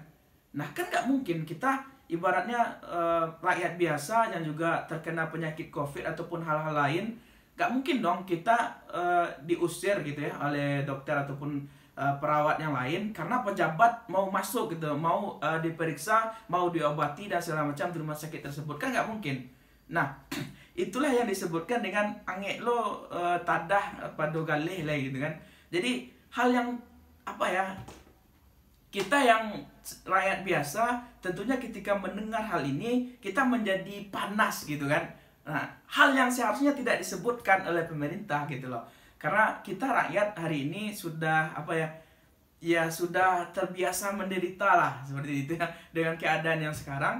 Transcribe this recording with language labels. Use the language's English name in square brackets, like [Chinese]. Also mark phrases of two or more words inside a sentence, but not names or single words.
[Indonesian] Nah, kan nggak mungkin kita ibaratnya rakyat biasa yang juga terkena penyakit COVID ataupun hal-hal lain, nggak mungkin dong kita diusir gitu ya oleh dokter ataupun perawat yang lain karena pejabat mau masuk gitu, mau diperiksa, mau diobati dan segala macam di rumah sakit tersebut, kan nggak mungkin. Nah, itulah yang disebutkan dengan [Minangkabau] angek lo tadah pado galeh [Indonesian] lah gitu kan. Jadi hal yang apa ya, kita yang rakyat biasa tentunya ketika mendengar hal ini kita menjadi panas gitu kan. Nah, hal yang seharusnya tidak disebutkan oleh pemerintah gitu loh. Karena kita rakyat hari ini sudah apa ya, ya sudah terbiasa menderita lah seperti itu ya dengan keadaan yang sekarang.